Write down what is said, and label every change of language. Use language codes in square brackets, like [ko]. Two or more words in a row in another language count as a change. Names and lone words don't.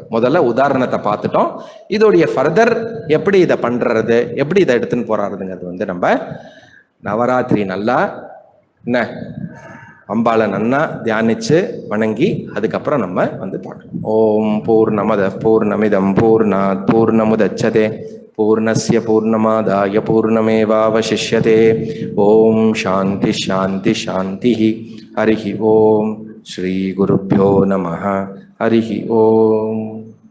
[ta] முதல்ல உதாரணத்தை பார்த்துட்டோம். இதோடைய ஃபர்தர் எப்படி இதை பண்றது, எப்படி இதை எடுத்துன்னு போறாருங்கிறது வந்து நம்ம நவராத்திரி நல்லா என்ன அம்பாளை நன்னா தியானிச்சு வணங்கி அதுக்கப்புறம் நம்ம வந்து பார்க்கலாம். [sa] ॐ पूर्णमदः पूर्णमिदं पूर्णात् पूर्णमुदच्यते पूर्णस्य पूर्णमादाय पूर्णमेवावशिष्यते. ॐ शान्तिः शान्तिः शान्तिः. हरिः ॐ. श्री गुरुभ्यो नमः हरिः ॐ.